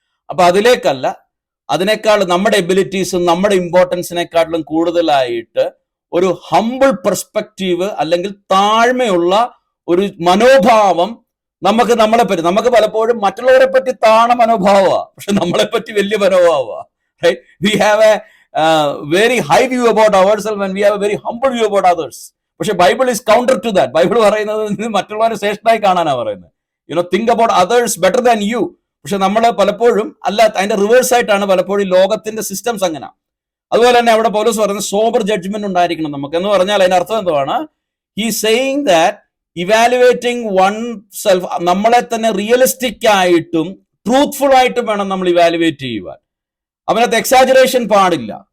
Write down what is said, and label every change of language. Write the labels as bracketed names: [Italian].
[Malayalam] അപ്പൊ അതിലേക്കല്ല, അതിനേക്കാൾ നമ്മുടെ എബിലിറ്റീസും നമ്മുടെ ഇമ്പോർട്ടൻസിനെക്കാട്ടിലും കൂടുതലായിട്ട് ഒരു ഹംബിൾ പെർസ്പെക്റ്റീവ്, അല്ലെങ്കിൽ താഴ്മയുള്ള ഒരു മനോഭാവം നമുക്ക് പലപ്പോഴും മറ്റുള്ളവരെ പറ്റി താണ മനോഭാവമാണ്, പക്ഷെ നമ്മളെ പറ്റി വലിയ മനോഭാവമാണ്. [English] Right, we have a very high view about ourselves and we have a very humble view about others. [Malayalam] പക്ഷെ [English] Bible is counter to that. [Malayalam] Bible പറയുന്നത് മറ്റുള്ളവരെ ശ്രേഷ്ഠമായി കാണാനാണ് പറയുന്നത്. [English] Think about others better than you. [Malayalam] പക്ഷെ നമ്മൾ പലപ്പോഴും അല്ല, അതിന്റെ റിവേഴ്സ് ആയിട്ടാണ് പലപ്പോഴും ലോകത്തിന്റെ സിസ്റ്റംസ് അങ്ങനെ. അതുപോലെ തന്നെ അവിടെ പൗലോസ് പറയുന്നത് സോബർ ജഡ്ജ്മെന്റ് ഉണ്ടായിരിക്കണം നമുക്ക്. എന്ന് പറഞ്ഞാൽ അതിന്റെ അർത്ഥം എന്താണ്? [English] he saying that evaluating oneself, [Malayalam] നമ്മളെ തന്നെ റിയലിസ്റ്റിക് ആയിട്ടും ട്രൂത്ത്ഫുൾ ആയിട്ടും വേണം നമ്മൾ ഇവാലുവേറ്റ് ചെയ്യുവാൻ. അതിനകത്ത് എക്സാജറേഷൻ പാടില്ല.